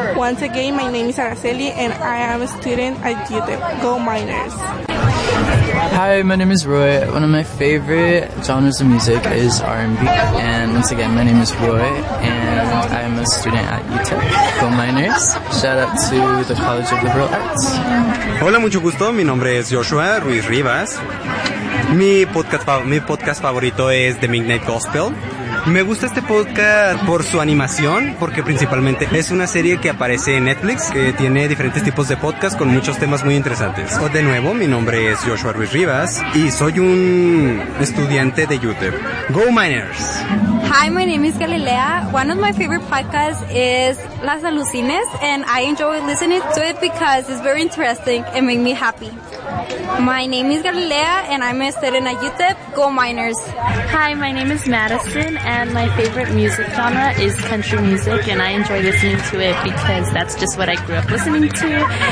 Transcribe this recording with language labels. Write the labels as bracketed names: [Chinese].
[English] Once again, my name is Araceli, and I am a student at UTEP. Go Miners! Hi, my name is Roy. One of my favorite genres of music is R&B. And once again, my name is Roy, and I'm a student at UTEP. Go Miners! Shout out to the College of Liberal Arts. [Spanish] Hola, mucho gusto. Mi nombre es Joshua Ruiz Rivas. Mi podcast favorito es The Midnight Gospel. Me gusta este podcast por su animación, porque principalmente es una serie que aparece en Netflix, que tiene diferentes tipos de podcast con muchos temas muy interesantes. De nuevo, mi nombre es Joshua Ruiz Rivas y soy un estudiante de UTEP. [English] Go Miners! Hi, my name is Galilea. One of my favorite podcasts is Las Alucines, and I enjoy listening to it because it's very interesting and make me happy. My name is Galilea, and I'm a student at UTEP. Go Miners! Hi, my name is Madison, and my favorite music genre is country music, and I enjoy listening to it because that's just what I grew up listening to.